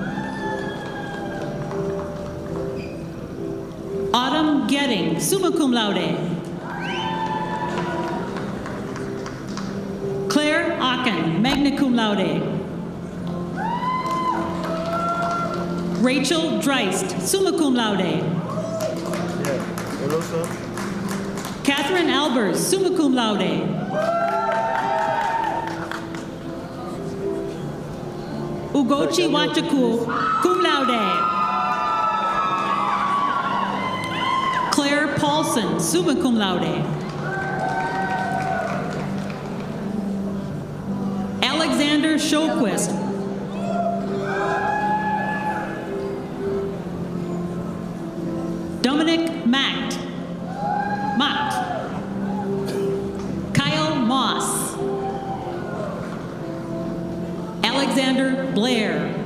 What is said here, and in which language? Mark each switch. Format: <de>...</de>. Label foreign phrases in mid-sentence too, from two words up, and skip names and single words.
<la>Autumn Getting, summa cum laude. Claire Ocken, magna cum laude. Rachel Dreist, summa cum laude.</la> <en>Yeah. Hello, sir.</en> <la>Catherine Albers, summa cum laude. Ugochi Wachaku, cum laude. Claire Paulson, summa cum laude. Alexander Shoquist. Dominic Macht. Kyle Moss. Alexander Blair.</la>